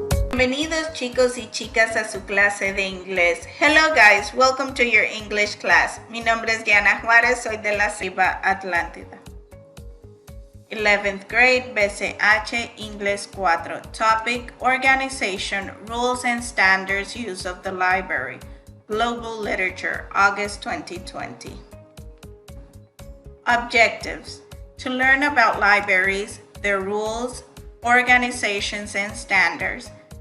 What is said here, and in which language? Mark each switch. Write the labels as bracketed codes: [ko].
[es] Bienvenidos chicos y chicas a su clase de inglés. [en] Hello guys, welcome to your English class. [es] Mi nombre es Diana Juárez, soy de la Ciba Atlántida. [en] 11th grade, BCH, Inglés IV. Topic, Organization, Rules and Standards Use of the Library. Global Literature, August 2020. Objectives, to learn about libraries, their rules, organizations, and standards.